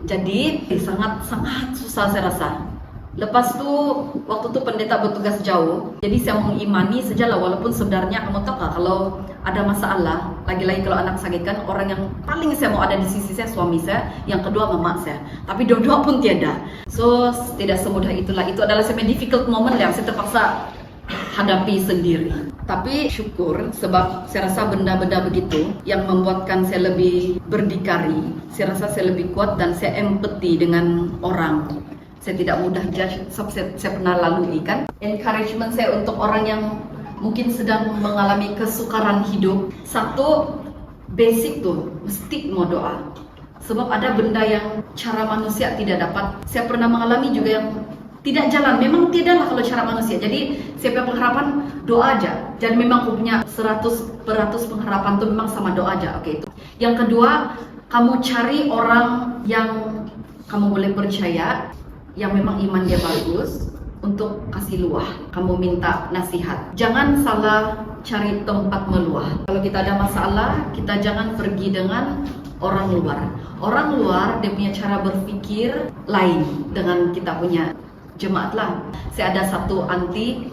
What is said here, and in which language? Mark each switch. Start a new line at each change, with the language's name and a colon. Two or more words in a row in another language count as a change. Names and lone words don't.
Malay: Jadi sangat susah saya rasa. Lepas tu waktu tu pendeta bertugas jauh. Jadi saya mengimani sajalah, walaupun sebenarnya kamu tahu tak, kalau ada masalah, lagi-lagi kalau anak sakit kan, orang yang paling saya mau ada di sisi saya suami saya, yang kedua mama saya. Tapi dua-dua pun tiada. So tidak semudah itulah. Itu adalah sebenarnya
English: difficult moment
Malay: yang saya terpaksa hadapi sendiri. Tapi syukur sebab saya rasa benda-benda begitu yang membuatkan saya lebih berdikari. Saya rasa saya lebih kuat dan saya empati dengan orang. Saya tidak mudah judge sebab saya pernah lalui kan. Encouragement saya untuk orang yang mungkin sedang mengalami kesukaran hidup. Satu, basic tuh mesti mau doa. Sebab ada benda yang cara manusia tidak dapat. Saya pernah mengalami juga yang tidak jalan, memang tidaklah kalau cara manusia. Jadi saya punya pengharapan doa aja. Dan memang aku punya 100% pengharapan tuh memang sama doa aja. Oke, itu. Yang kedua, kamu cari orang yang kamu boleh percaya, yang memang iman dia bagus, untuk kasih luah. Kamu minta nasihat. Jangan salah cari tempat meluah. Kalau kita ada masalah, kita jangan pergi dengan orang luar. Orang luar dia punya cara berpikir lain dengan kita punya jemaat lah. Saya ada satu anti.